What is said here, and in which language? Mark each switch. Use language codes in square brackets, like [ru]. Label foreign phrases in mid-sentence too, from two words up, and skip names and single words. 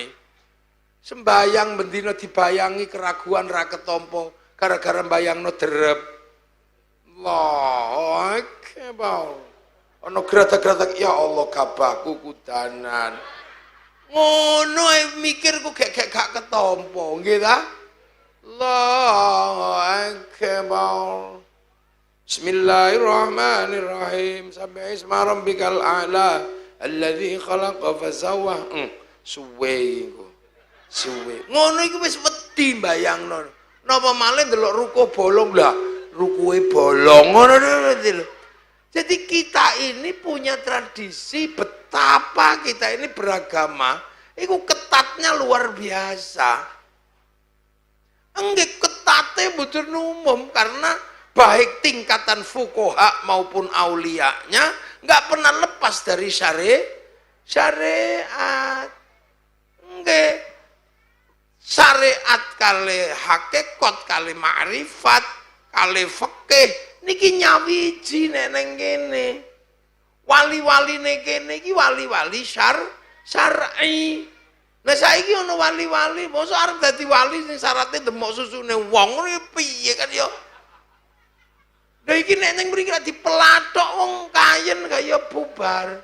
[jv] Sembayang bendina [id] dibayangi keraguan [jv] ra ketampa gara-gara mbayangno derep. [ar] الله أكبر. [jv] Ana gratak-gratak ya Allah gabahku kudanan. Ngono mikirku gak ketampa, nggih ta? [ar] الله أكبر. بسم الله الرحمن الرحيم سبح اسم ربك الأعلى. الذي خلق فسوى. [jv] Suwe iku. Suwe. Ngono iku wis wedi mbayangno. Napa malih ndelok ruko bolong lah. Rukuhe bolong ngono lho. [id] Jadi kita ini punya tradisi betapa kita ini beragama. Iku ketatnya luar biasa. Enggak ketatnya [jv] mboten umum [id] karena baik tingkatan fuqaha maupun auliyanya nggak pernah lepas dari syariat. [jv] Enggak. Syariat kali hakikat kali ma'rifat kali fikih niki nyawiji neng kene. Wali-wali nek kene iki wali-wali syar'i. Lah saiki ana wali-wali mosok arep dadi wali sing syaratnya demok susune wong ngono piye kan ya. Lah iki nek ning mriki ra dipelathok wong kayen kaya bubar.